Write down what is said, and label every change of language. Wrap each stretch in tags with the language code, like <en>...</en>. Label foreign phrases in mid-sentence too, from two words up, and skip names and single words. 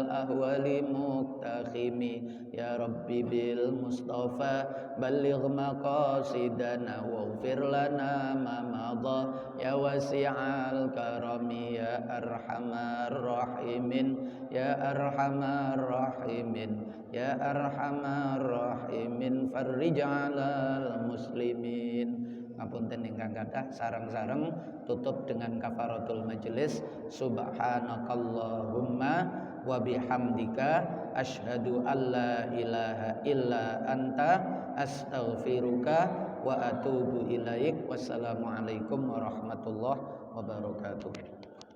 <ar>أهوال مقتحمي يا ربي بالمصطفى بلغ مقاصدنا واغفر لنا ما مضى يا واسع الكرم يا أرحم الراحمين يا أرحم الراحمين يا أرحم الراحمين فرج على المسلمين.</ar> <jv>Ngapunten ingkang kathah, sareng-sareng</jv> <id>tutup dengan</id> <ar>كفارة المجلس. سبحانك اللهم وبحمدك أشهد أن لا إله إلا أنت أستغفرك وأتوب إليك. والسلام عليكم ورحمة الله وبركاته.</ar>